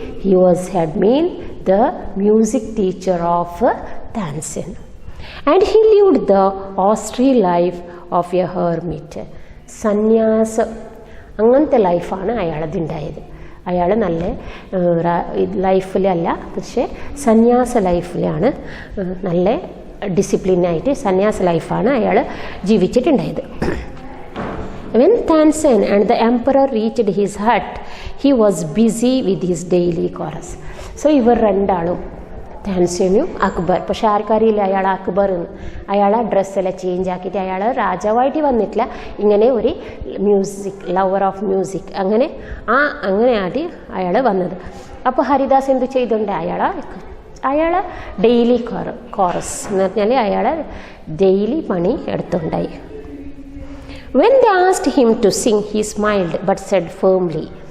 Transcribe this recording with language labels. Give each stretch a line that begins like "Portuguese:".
English: He had been the music teacher of Tansen. And he lived the austere life of a hermit.
Malayalam: സന്യാസം അങ്ങനത്തെ ലൈഫാണ് അയാളതുണ്ടായത്. അയാൾ നല്ല ലൈഫിലല്ല, പക്ഷേ സന്യാസ ലൈഫിലാണ്, നല്ല ഡിസിപ്ലിനായിട്ട് സന്യാസ ലൈഫാണ് അയാൾ ജീവിച്ചിട്ടുണ്ടായത്.
English: When Tansen and the emperor reached his hut, he was busy with his daily chorus.
Malayalam: So ഇവർ രണ്ടാളും, താൻസനും അക്ബർ, പക്ഷെ ആർക്കറിയില്ല അയാൾ അക്ബർ എന്ന്. അയാൾ ആ ഡ്രസ്സെല്ലാം ചേഞ്ച് ആക്കിയിട്ട് അയാൾ രാജാവായിട്ട് വന്നിട്ടില്ല, ഇങ്ങനെ ഒരു മ്യൂസിക് ലവർ ഓഫ് മ്യൂസിക് അങ്ങനെയാണ് അയാൾ വന്നത്. അപ്പോൾ ഹരിദാസ് എന്ത് ചെയ്തിട്ടുണ്ട്? അയാൾ ഡെയിലി കോറസ് എന്ന് പറഞ്ഞാൽ അയാൾ ഡെയിലി പണി എടുത്തുണ്ടായി.
English: When they asked him to sing, he smiled but said firmly.